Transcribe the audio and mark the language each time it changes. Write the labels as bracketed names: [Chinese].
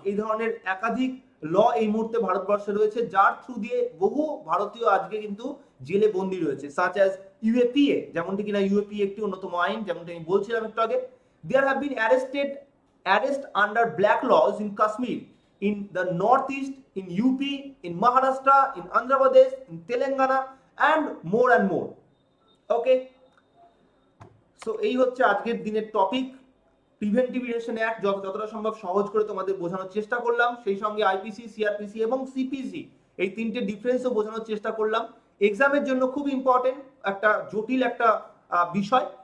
[Bangla] এই ধরনের একাধিক ল এই মুহূর্তে ভারতবর্ষে রয়েছে, যার থ্রু দিয়ে বহু ভারতীয় আজকে কিন্তু জেলে বন্দী রয়েছে, [English] such as UAPA, [Bangla] যেমনটি কিনা UAPA একটি অন্যতম আইন, যেমনটি আমি বলছিলাম একটু আগে। [English] There have been arrest under black laws in Kashmir, in the northeast, in UP, in Maharashtra, in Andhra Pradesh, in Telangana, and more. Okay, so [Bangla] এই হচ্ছে আজকের দিনের টপিক। প্রিভেন্টিভ ডিটেনশন অ্যাক্ট যতটা সম্ভব সহজ করে তোমাদের বোঝানোর চেষ্টা করলাম, সেই সঙ্গে IPC, CrPC এবং CPC এই তিনটে ডিফারেন্সও বোঝানোর চেষ্টা করলাম। এক্সামের জন্য খুব ইম্পর্টেন্ট একটা জটিল একটা বিষয়।